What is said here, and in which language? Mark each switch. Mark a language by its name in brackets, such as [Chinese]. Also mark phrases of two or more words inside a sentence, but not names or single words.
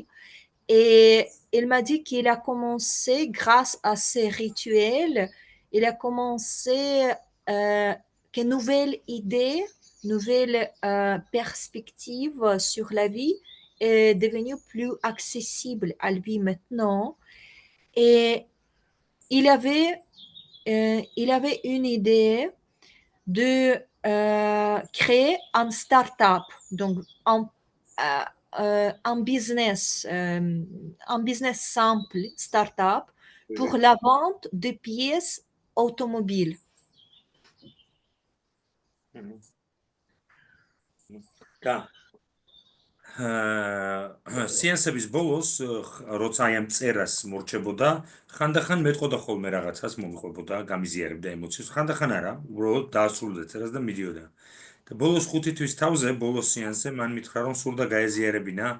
[French] Et il m'a dit qu'il a commencé, grâce à ces rituels, il a commencé que nouvelles idées, nouvelles perspectives sur la vie est devenue plus accessible à lui maintenant. Et il avait une idée de créer un start-up, donc un business simple, start-up, pour la vente de pièces automobiles. [Georgian] სეანსების ბოლოს როცა აი ამ წერას მორჩებოდა ხანდახან მეტყოდა ხოლმე რაღაცას მომიყვებოდა გამიზიარებდა ემოციებს ხანდახან არა უბრალოდ დაასრულდა წერას და მიდიოდა და ბოლოს 5 თვის თავზე ბოლოს სეანსზე მან მითხრა რომ სურდა გაეზიარებინა